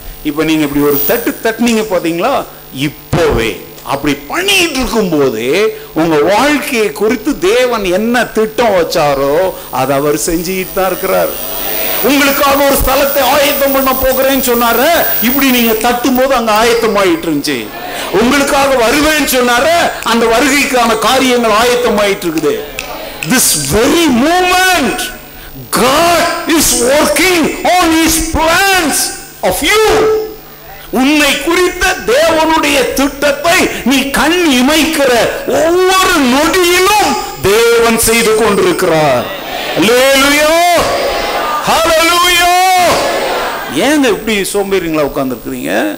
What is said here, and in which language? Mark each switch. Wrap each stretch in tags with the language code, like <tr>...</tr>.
<ta>இப்ப நீங்க இப்படி ஒரு தட்டுனீங்க பாத்தீங்களா? இப்போவே அப்படி பண்ணிட்டு இருக்கும் போது உங்க வாழ்க்கையை குறித்து தேவன் என்ன திட்டம் வச்சாரோ அதை அவர் செஞ்சுட்டு தான் இருக்கிறார். உங்களுக்காக ஒரு ஸ்தலத்தை ஆயத்தம் பண்ண போகிறேன்னு சொன்னாரு, இப்படி நீங்க தட்டும் போது அங்க ஆயத்தம் ஆயிட்டு இருந்துச்சு. உங்களுக்காக வருவேன்னு சொன்னாரு, அந்த வருகைக்கான காரியங்கள் ஆயத்தம் ஆயிட்டு இருக்குது.</ta> <en>This very moment God is working on his plans of you.</en> <ta>உன்னை குறித்த தேவனுடைய திட்டத்தை நீ கண் இமைக்கிற ஒவ்வொரு நொடியிலும் தேவன் செய்து கொண்டிருக்கிறார். அல்லேலூயா, ஹல்லேலூயா. ஏங்க இப்படி சோம்பேறிங்களா உட்கார்ந்து இருக்கிறீங்க?</ta>